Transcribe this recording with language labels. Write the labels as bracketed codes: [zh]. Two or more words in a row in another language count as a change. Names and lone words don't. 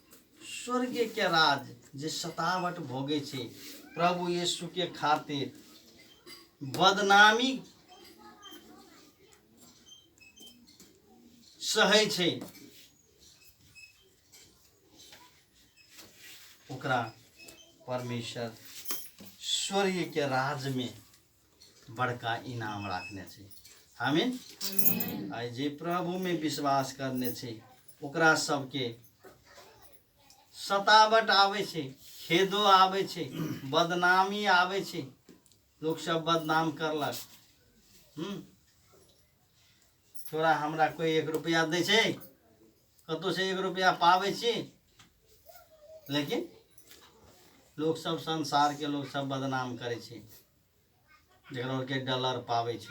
[mai] स्वर्ग के राज जे सतावट भोगे छे प्रभु यीशु के खातिर, बदनामी सहै छै ओकरा परमेश्वर स्वर्ग के राज में बड़का इनाम राखने छै। आमीन। आइ जे प्रभु में विश्वास करने छै ओकरा सबके सतावट आवे छै, खेदो आवे छै, बदनामी आवे छै, लोग सब बदनाम करलक। तोरा हमरा कोई 1 रुपया दे छै, कतौ से 1 रुपया पावे छी, लेकिन लोग सब संसार के लोग सब बदनाम करे छै, जकरा के डॉलर पावे छै।